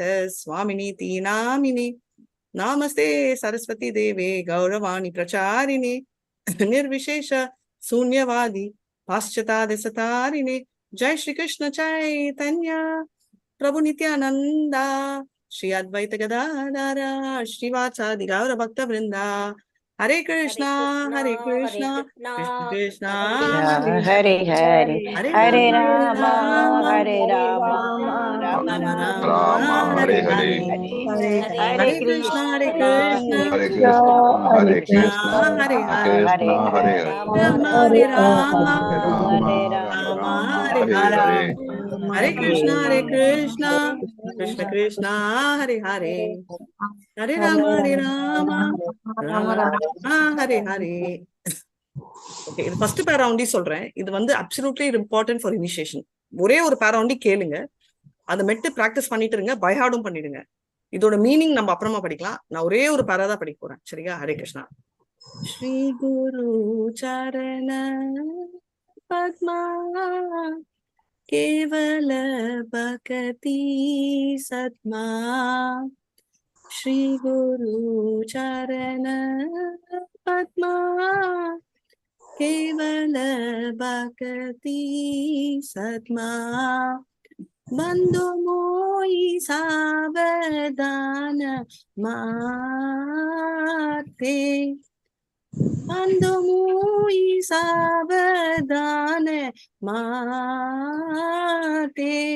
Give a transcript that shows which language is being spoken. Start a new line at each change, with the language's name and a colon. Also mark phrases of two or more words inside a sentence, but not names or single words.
Sanskrit: स्वामिनीति नामिने नामस्ते सरस्वती देवे गौरवाणी प्रचारिणे निर्विशेष शून्यवादी पाश्चात्य जय श्री कृष्ण चैतन्य प्रभु नित्यानंदा श्री अद्वैत गदाधर श्रीवासादि गौर भक्त वृंदा हरे कृष्णा कृष्ण कृष्ण हरे हरे हरे हरे राम राम राम हरे राम राम राम राम हरे हरे हरे हरे हरे कृष्णा हरे हरे कृष्ण कृष्णा हरे हरे हरे हरे राम राम हरे राम राम हरे राम राम हरे हरे हरे हरे हरे कृष्ण कृष्ण हरे कृष्ण कृष्ण हरे हरे हरे राम राम राम हरे हरे
Tamil: ஓகே, இது
English: first para
Tamil: ஒண்டி சொல்றேன். இது வந்து
English: absolutely important for initiation.
Tamil: ஒரே ஒரு பேரா ஒண்டி கேளுங்க, அதை மெட்டு பிராக்டிஸ் பண்ணிட்டு இருங்க, பைஹார்டும் பண்ணிடுங்க. இதோட மீனிங் நம்ம அப்புறமா படிக்கலாம். நான் ஒரே ஒரு பேரா தான் படிக்க போறேன். சரியா?
Bangla: ஹரே கிருஷ்ணா. শ্রী গুরু চরণ পদ্ম কেবল ভকতি সদ্ম শ্রী গুরু চরণ পদ্ম কেবল ভকতি সদ্ম বন্দো মুই সাবধান মতে বন্দো মুই সাবধান মতে